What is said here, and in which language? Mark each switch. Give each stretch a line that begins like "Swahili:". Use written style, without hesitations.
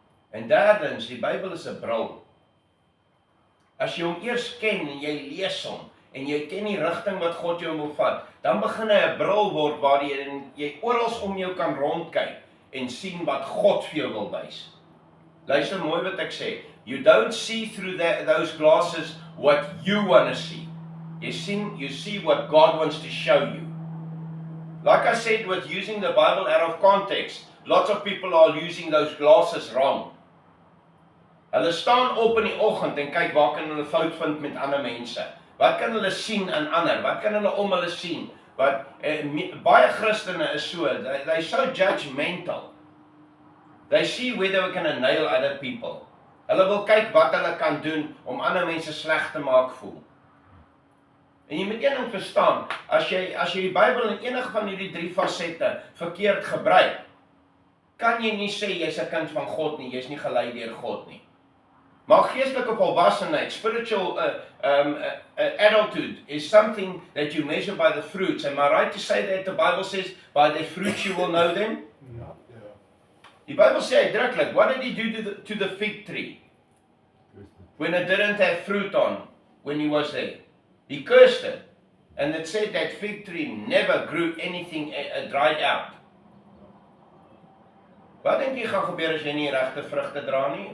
Afrikaans: En derdens, die Bybel is 'n bril. As jy hom eers ken en jy lees hom, en jy ken die rigting wat God jou wil vat, dan begin hy 'n bril word waar jy oral om jou kan rondkyk en sien wat God vir jou wil wys. Luister mooi wat ek sê.
English: You don't see through those glasses what you want to see. You see what God wants to show you. Like I said, with using the Bible out of context, lots of people are using those glasses wrong.
Afrikaans: Hulle staan op in die oggend en kyk waar kan hulle fout vind met ander mense. Wat kan hulle sien in ander? Wat kan hulle om hulle sien? Baie Christene is so,
English: they're so judgmental. They see whether we can nail other people.
Afrikaans: Hulle wil kyk wat hulle kan doen om ander mense sleg te maak voel. En jy moet een ding verstaan, as jy die Bybel in enige van hierdie 3 fasette verkeerd gebruik, kan jy nie sê jy's 'n kind van God nie, jy's nie gelei deur God nie. Maar geestelike volwassenheid,
English: spiritual adulthood is something that you measure by the fruits. Am I right to say that the Bible says, by their fruits you will know them?
Afrikaans: Die Bible sê uitdruklik,
English: what did he do to the fig tree? When it didn't have fruit on, when he was there. He cursed it. And it said that fig tree never grew anything, dried out.
Afrikaans: Wat dink jy gaan gebeur as jy nie regte vrugte dra nie?